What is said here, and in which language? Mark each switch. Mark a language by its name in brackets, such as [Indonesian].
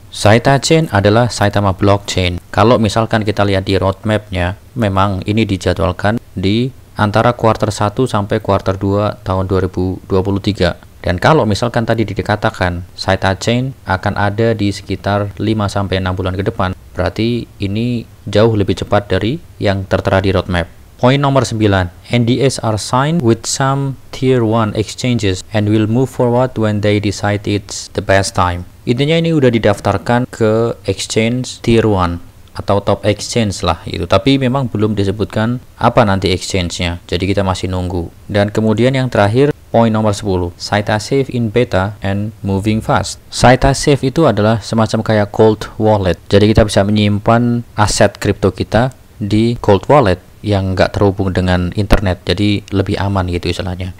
[Indonesian] Saita Chain adalah Saitama blockchain. Kalau misalkan kita lihat di roadmap-nya, memang ini dijadwalkan di antara kuartal 1 sampai kuartal 2 tahun 2023. Dan kalau misalkan tadi dikatakan Saita Chain akan ada di sekitar 5 sampai 6 bulan ke depan, berarti ini jauh lebih cepat dari yang tertera di roadmap. Poin nomor 9, [English] NDAs are signed with some tier 1 exchanges and will move forward when they decide it's the best time. [Indonesian] Intinya ini udah didaftarkan ke exchange tier 1 atau top exchange lah itu, tapi memang belum disebutkan apa nanti exchange-nya, jadi kita masih nunggu. Dan kemudian yang terakhir, poin nomor 10, Saita Safe [English] in beta and moving fast. [Indonesian] Saita Safe itu adalah semacam kayak cold wallet, jadi kita bisa menyimpan aset kripto kita di cold wallet yang nggak terhubung dengan internet, jadi lebih aman gitu istilahnya.